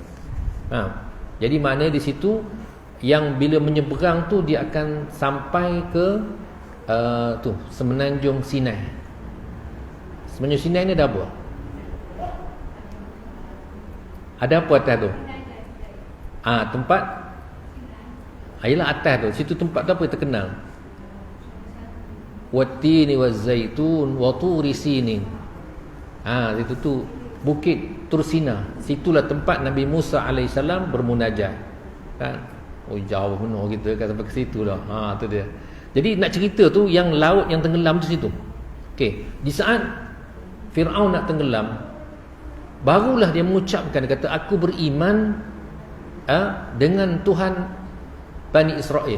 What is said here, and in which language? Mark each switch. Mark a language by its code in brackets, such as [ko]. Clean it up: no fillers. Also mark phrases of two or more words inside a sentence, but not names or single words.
[ms] Jadi maknanya di situ yang bila menyeberang tu dia akan sampai ke Semenanjung Sinai. Semenanjung Sinai ni ada apa? Ada apa atas tu? Tempat ialah atas tu. Situ tempat tu apa yang terkenal? [ar] والتين والزيتون وطور سينين. [ms] Itu tu Bukit Tursina. Situlah tempat Nabi Musa alaihissalam bermunajat. Kan? Jauh benar kita kan sampai ke situ dah. Tu dia. Jadi nak cerita tu yang laut yang tenggelam tu situ. Okey, di saat Fir'aun nak tenggelam, barulah dia mengucapkan, dia kata aku beriman dengan Tuhan Bani Israel.